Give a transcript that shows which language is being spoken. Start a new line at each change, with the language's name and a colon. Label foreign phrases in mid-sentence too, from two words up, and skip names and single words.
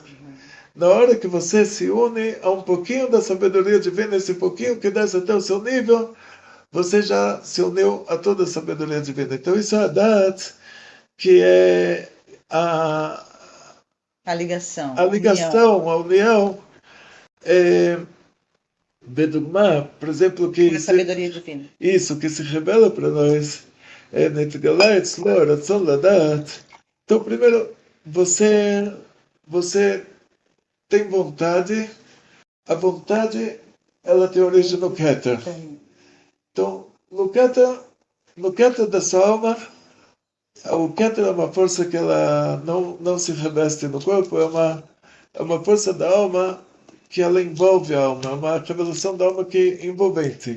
Portuguese: Na hora que você se une a um pouquinho da sabedoria divina, esse pouquinho que desce até o seu nível, você já se uniu a toda a sabedoria divina. Então isso é a Dat, que é A ligação. a ligação, a união. Bedugma, por exemplo, que a sabedoria divina. Isso, que se revela para nós.
Hebrew: נתגלה אצלו רצון לדעת.
Portuguese: Então, primeiro, você tem vontade. A vontade, ela tem origem no Keter. Então, no Keter da sua alma, o Keter é uma força que ela não se reveste no corpo, é uma força da alma que ela envolve a alma, é uma revelação da alma que é envolvente.